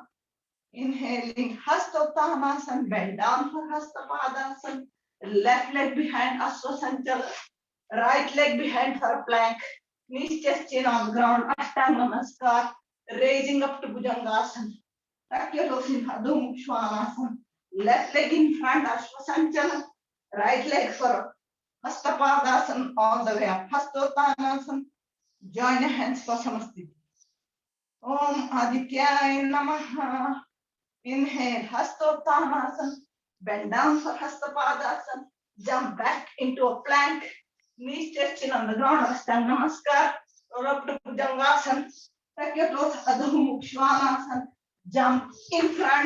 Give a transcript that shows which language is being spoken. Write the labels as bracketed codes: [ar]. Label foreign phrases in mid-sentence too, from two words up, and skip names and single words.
[en] Inhaling, Hastottanasana, bend down for Hastapadasana. Left leg behind Ashwasanchala. Right leg behind her plank. Knees chest in on the ground. Ashtanga Namaskar. Raising up to Bhujangasana. Tuck your toes in Adho Mukha Svanasana. Left leg in front, Ashwasanchala. Right leg for Hastapadasana. All the way up. Hastottanasana. Join your hands for Samasthiti. [sa] Om Adityaya Namaha. [en] Inhale, Hastottanasana. Bend down for Hastapadasana. Jump back into a plank. Knees touching on the ground. Ashtanga Namaskar. Roll up to Bhujangasana. Tuck your toes, Adho Mukha Svanasana. Jump in front.